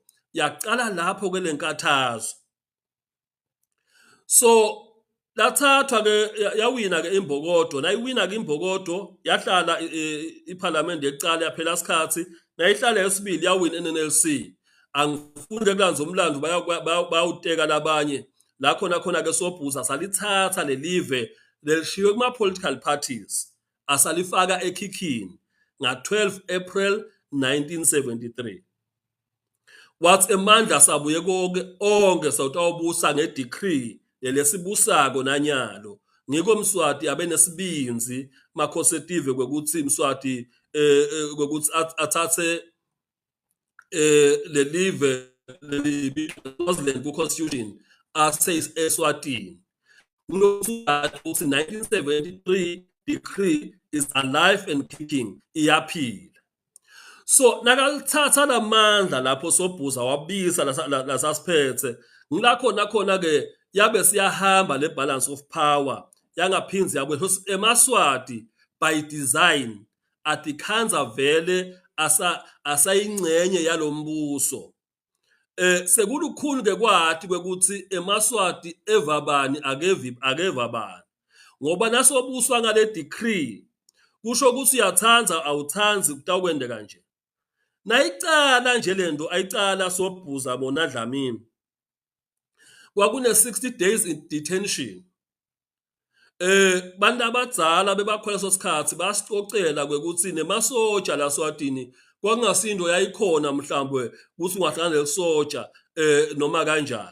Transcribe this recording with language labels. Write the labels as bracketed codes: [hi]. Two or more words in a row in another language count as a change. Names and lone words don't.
[ss] Yaqala lapho ke lenkathazo. So lathathwa ke yawina ke imbokodo nayiwina ke imbokodo yahlala iparliament yeqala yaphela isikhathi nayihlala yesibili yawina NNLC. Angifuni kanzi umlando bayawuteka labanye la khona ke sobhuza salithatha le live lelishiwe kuma [en] political parties [ss] asalifaka ekhikhini nga-12 April 1973. Wathi emandla sabuye konke onke sawutawubusa ngedecree lesibusako nanyalo ngiko Mswati abe nesibinzi makhosetive kwekuthi Mswati kwekuthi athathe le live le constitution ase-Eswatini. [en] Uthi 1973 decree is alive and kicking, [ss] iyaphila. So nakalithatha lamandla lapho Sobhuza wabisa lasasiphethe khona ke yabe siyahamba le [en] balance of power [ss] yangaphinzi yakwe eMaswati [en] by design [ss] atikhanza vele asayingcenye yalombuso. Sekulukhulu ke kwathi kwekuthi eMaswati evabani akeva bani ngoba nasobuswa ngale decree kusho ukuthi uyathanza awuthanzi kutakwendeka nje. Nayicala nje lento ayicala Sobhuza bona Dlamini kwakune [en] 60 days in detention. [ss] Bantu abadzala bebakhwela sosikhathi basicocela kwekuthi nemasoja laSwatini kwakungasindo yayikhona mhlawumbe ukuthi ungahlangana lesoja noma kanjani.